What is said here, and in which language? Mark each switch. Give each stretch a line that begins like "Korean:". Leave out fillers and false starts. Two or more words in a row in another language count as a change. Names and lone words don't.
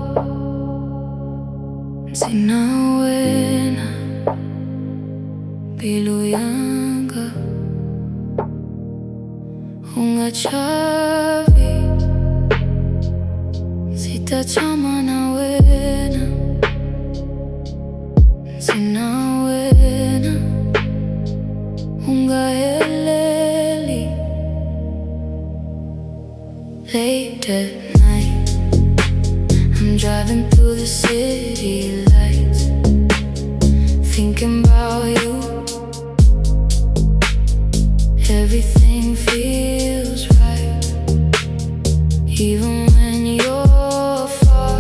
Tsonga: Ndzi Na Wena mbilu yanga, u nga chavi, ndzi ta tshama na wena. Ndzi Na Wena u nga heleli.
English: Late at night, I'm driving through the city lights, thinking about you. Everything feels right, even when you're far.